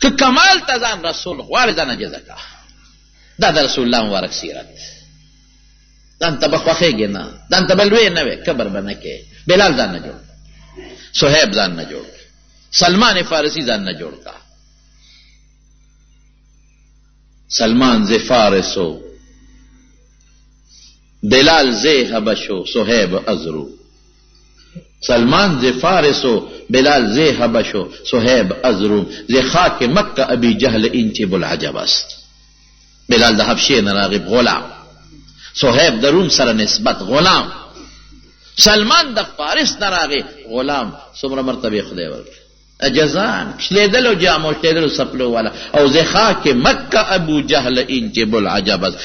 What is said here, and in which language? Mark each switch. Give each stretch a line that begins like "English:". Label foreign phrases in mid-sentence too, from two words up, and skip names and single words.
Pashto: که کمال ته ځان رسول غواړې ځان عاجزه کړه. دا د رسول الله مبارک سیرت. ځان ته به خوښېږې نه، ځان ته به لوی نه وې، کبر به نه کې. بلال ځان نه جوړ، صہیب ځان نه جوړ، سلمان فارسی ځان نه جوړ کا.
Persian: سلمان ز فارسو، بلال ز حبشو، صہیب ازرو. سلمان ز فارسو، بلال ز حبشو، صہیب ازرو. ز خاک مکہ ابی جہل انچ بلعجب است.
Pashto: بلال د حبشې نه راغب غلام، صہیب د روم سره نسبت غلام، سلمان د فارس نه راغی غلام. څومره مرتبه خدای ورکړي، اجزان شلیدل او جامو شلیدل سپلو والا.
Persian: او ز خاک مکہ ابو جهل انچ بلعجب است.